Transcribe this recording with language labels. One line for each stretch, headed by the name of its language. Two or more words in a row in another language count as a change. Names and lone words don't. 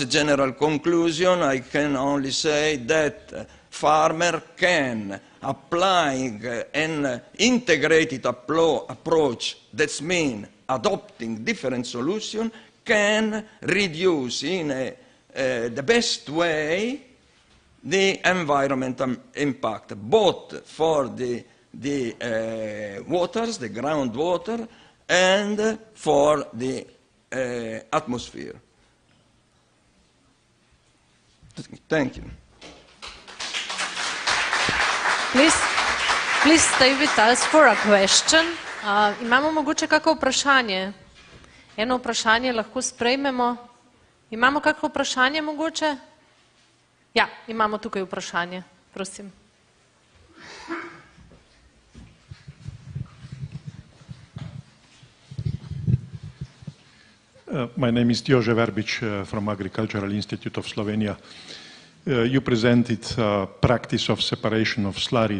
English: general conclusion, I can only say that farmer can, applying an integrated approach, that means adopting different solutions, can reduce in the best way the environmental impact, both for the waters, the groundwater, and for the atmosphere. Thank you. Please stay with us for a question.
Slovenian: Imamo mogoče kako vprašanje? Eno vprašanje lahko sprejmemo. Imamo kako vprašanje mogoče? Ja, imamo tukaj vprašanje. Prosim.
English: My name is Jože Verbič from Agricultural Institute of Slovenia. You presented practice of separation of slurry.